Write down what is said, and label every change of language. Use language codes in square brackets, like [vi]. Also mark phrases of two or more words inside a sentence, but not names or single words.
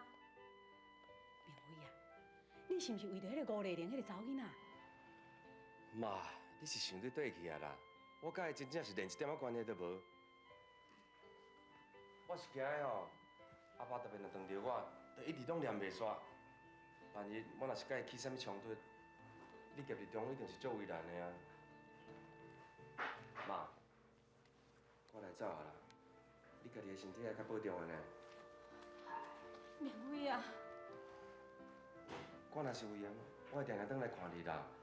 [nan] 明辉啊，你是毋是为着迄个吴丽玲迄个查某囡仔？妈，你是想对对去啊啦？我甲伊真正是连一点仔关系都无。我是惊的吼，阿爸特别若撞着我，就一直拢念袂煞。万一我若是甲伊起啥物冲突，你夹伫中一定是足为难的啊。妈，我来走啊啦，你家己的身体要较保重的呢。明辉啊，我若是有闲，我会定定转来看你啦。